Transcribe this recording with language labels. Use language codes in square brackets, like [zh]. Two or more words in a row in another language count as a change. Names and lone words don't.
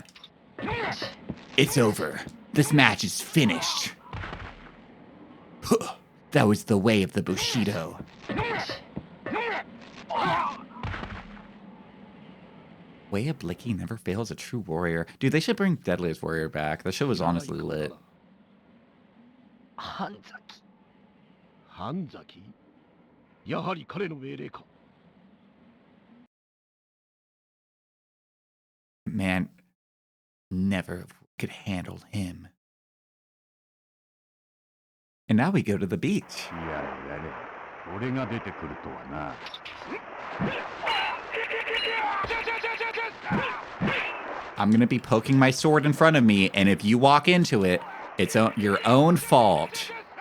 [en] It's over. This match is finished. That was the way of the Bushido. Way of Blicky never fails a true warrior. Dude, they should bring Deadliest Warrior back. The show was honestly lit. Hanzaki? [ja] やはり彼の命令か? [en] Man, never could handle him. And now we go to the beach. I'm gonna be poking my sword in front of me, and if you walk into it, it's your own fault.